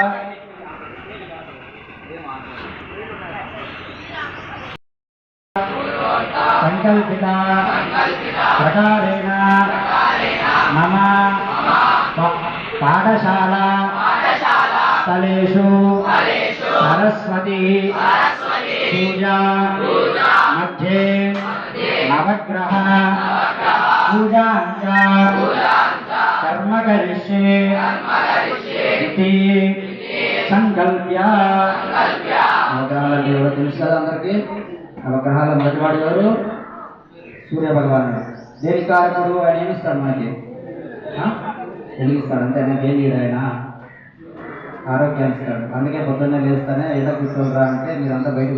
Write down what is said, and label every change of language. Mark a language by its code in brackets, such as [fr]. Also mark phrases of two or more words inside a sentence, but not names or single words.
[sa] संकल्पिता प्रकारेण मम पाठशाला स्थलेषु सरस्वती पूजा मध्ये नवग्रह पूजा कर्म करिष्ये इति संकल्प्य नवग्रहाల [te] తెలుసు కదా అందరికీ. నవగ్రహాల మొదటివాడు ఎవరు? సూర్య భగవానుడు దేని కారకుడు ఆయన ఏమిస్తాడు మనకి వెలిగిస్తాడు అంతే ఆయన ఏం చేయడు ఆయన ఆరోగ్యాన్ని ఇస్తాడు అందుకే పొద్దున్నే లేస్తానే ఏదో కూర్చోరా అంటే మీరు అంతా బయట